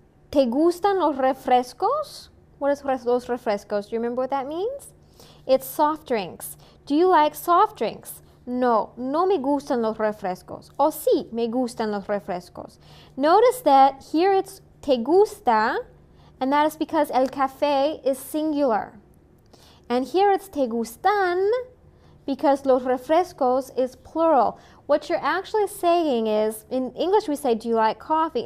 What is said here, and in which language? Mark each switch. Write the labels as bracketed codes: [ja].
[es] ¿Te gustan los refrescos? [en] What is [es] los refrescos? [en] Do you remember what that means? It's soft drinks. Do you like soft drinks? [es] No, no me gustan los refrescos. O sí, me gustan los refrescos. [en] Notice that here it's [es] te gusta, [en] and that is because [es] el café [en] is singular. And here it's [es] te gustan [en] because [es] los refrescos [en] is plural. What you're actually saying is, in English we say, do you like coffee?